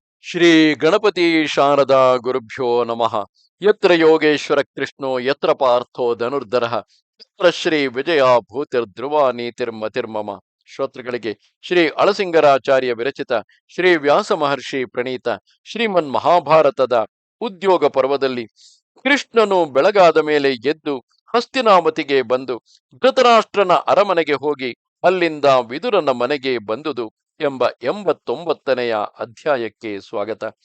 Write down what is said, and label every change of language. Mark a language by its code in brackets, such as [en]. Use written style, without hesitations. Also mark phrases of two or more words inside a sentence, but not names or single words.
[sa] ಶ್ರೀ ಗಣಪತಿ ಶಾರದಾ ಗುರುಭ್ಯೋ ನಮಃ. ಯತ್ರ ಯೋಗೇಶ್ವರ ಕೃಷ್ಣೋ ಯತ್ರ ಪಾರ್ಥೋ ಧನುರ್ಧರಃ ಯತ್ರ ಶ್ರೀ ವಿಜಯ ಭೂತಿರ್ಧ್ರುವ ನೀತಿರ್ಮತಿರ್ಮಮ. [kn] ಶ್ರೋತೃಗಳಿಗೆ ಶ್ರೀ ಅಳಸಿಂಗರಾಚಾರ್ಯ ವಿರಚಿತ ಶ್ರೀ ವ್ಯಾಸ ಮಹರ್ಷಿ ಪ್ರಣೀತ ಶ್ರೀಮನ್ ಮಹಾಭಾರತದ ಉದ್ಯೋಗ ಪರ್ವದಲ್ಲಿ ಕೃಷ್ಣನು ಬೆಳಗಾದ ಮೇಲೆ ಎದ್ದು ಹಸ್ತಿನಾವತಿಗೆ ಬಂದು ಧೃತರಾಷ್ಟ್ರನ ಅರಮನೆಗೆ ಹೋಗಿ ಅಲ್ಲಿಂದ ವಿದುರನ ಮನೆಗೆ ಬಂದುದು ಎಂಬ 89ನೆಯ ಅಧ್ಯಾಯಕ್ಕೆ ಸ್ವಾಗತ.